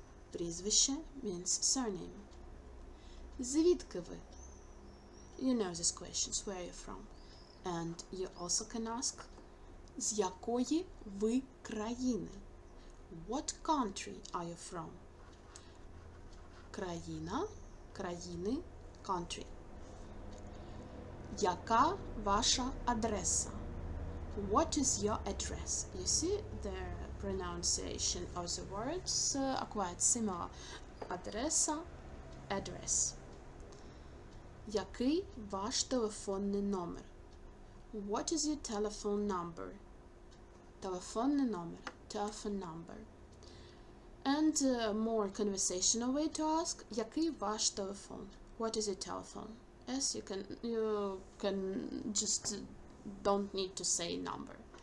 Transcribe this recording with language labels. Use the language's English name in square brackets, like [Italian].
[English] Прізвище means surname. [Ukrainian] Звідки ви? [English] You know these questions. Where are you from? And you also can ask, [Ukrainian] з якої ви країни? [English] What country are you from? [Ukrainian] Країна, країни, country. Яка ваша адреса? [English] What is your address? You see the pronunciation of the words are quite similar. [Ukrainian] Адреса, address. Який ваш телефонний номер? [English] What is your telephone number? [Ukrainian] Телефонний номер, [English] telephone number. And more conversational way to ask, [Ukrainian] який ваш телефон? [English] What is your telephone? Yes, you can just don't need to say number.